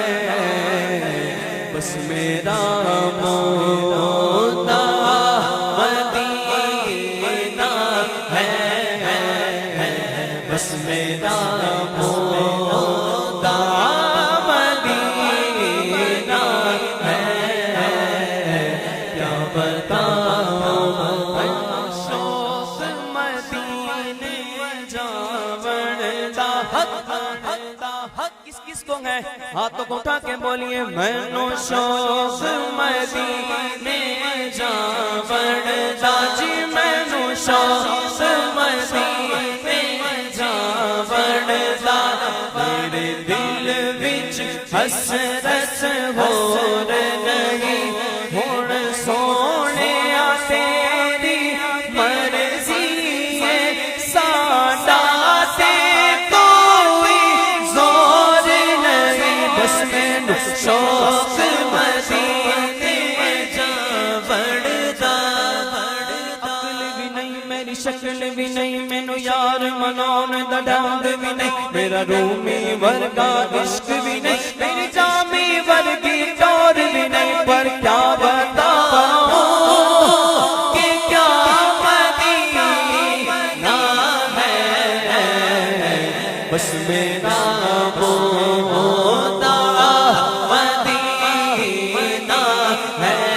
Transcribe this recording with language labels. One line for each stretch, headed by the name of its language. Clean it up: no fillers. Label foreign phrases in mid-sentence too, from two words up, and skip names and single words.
Urdu: بس میرا مولا مدینہ ہے، بس میرا مولا مدینہ ہے، کیا بتاؤں
Punjabi: شوق مدینے جاون دا
Urdu: حق کس کس کو ہے، ہاتھوں کو اٹھا کے بولیے
Punjabi: مینوں شوق مدینے جاون دا، جی مینوں شوق مدینے جاون دا، میرے دل وچ حسرت ہور نہیں، ہن سونیا تیری مرضی ہے، ساڈا تے کوئی زور نہیں، بس مینوں شوق مدینے جاون دا، عقل بھی نہیں میری شکل بھی نہیں، مینوں یار مناون دا ڈھنگ بھی نہیں، میرا رومی ورگا عشق بھی نہیں، میری جامی ورگی ٹور بھی نہیں،
Urdu: پر کیا بتاؤں کہ کیا مدینہ ہے، بس میرا مولا مدینہ ہے،